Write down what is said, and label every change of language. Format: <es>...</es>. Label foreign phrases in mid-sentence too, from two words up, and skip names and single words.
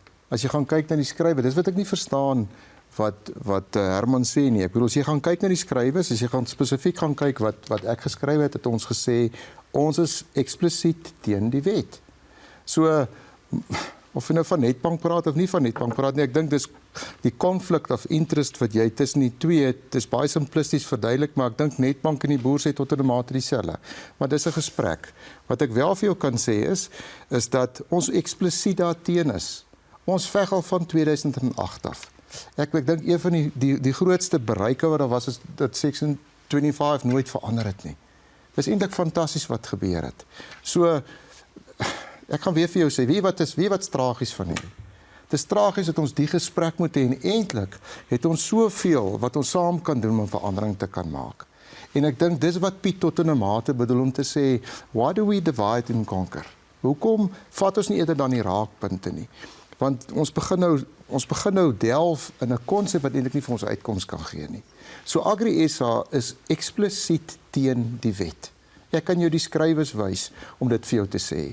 <af>As jy gaan kyk na die skrywe, dis wat ek nie verstaan wat Herman sê nie. Ek bedoel, as jy gaan kyk na die skrywe, as jy gaan spesifiek gaan kyk wat ek geskryf het ons gesê, ons is eksplisiet teen die wet. So, of jy nou van Nedbank praat of nie van Nedbank praat nie, ek dink dis die</af> <en>conflict of interest</en> <af>wat jy tussen die twee het, dis baie simplisties verduidelik, maar ek dink Nedbank en die boer sê tot 'n mate dieselfde. Maar dis 'n gesprek. Wat ek wel vir jou kan sê is dat ons eksplisiet daarteen is. Ons veg al van 2008 af. Ek dink een van die grootste bereike wat daar was is dat Section 25 nooit verander het nie. Dis eintlik fantasties wat gebeur het. So ek gaan weer vir jou sê, wie wat tragies van hierdie. Dis tragies dat ons die gesprek moet hê en eintlik het ons soveel wat ons saam kan doen om verandering te kan maak. En ek dink dis wat Piet tot in 'n mate bedoel om te sê,</af> <en>why do we divide and conquer?</en> <af>Hoekom vat ons nie eerder dan die raakpunte nie? Want ons begin nou delf in 'n konsep wat eintlik nie vir ons uitkoms kan gee nie. So Agri SA is eksplisiet teen die wet. Ek kan jou die skrywes wys om dit vir jou te sê.</af>